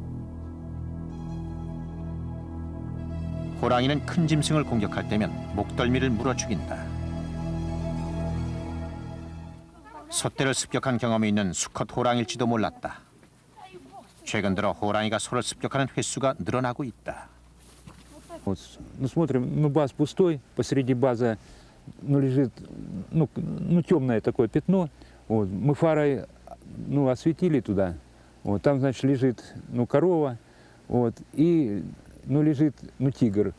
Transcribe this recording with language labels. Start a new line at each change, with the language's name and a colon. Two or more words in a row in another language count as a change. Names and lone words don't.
Korean: 호랑이는 큰 짐승을 공격할 때면 목덜미를 물어 죽인다. 소떼를 습격한 경험이 있는 수컷 호랑이일지도 몰랐다. 최근 들어 호랑이가 소를 습격하는 횟수가 늘어나고 있다.
Russian: Вот, ну, смотрим, ну, баз пустой, посреди база, ну, лежит, ну, темное такое пятно. Вот, мы фарой, ну, осветили туда. Вот, там, значит, лежит, ну, корова, вот, и, ну, лежит, ну, тигр.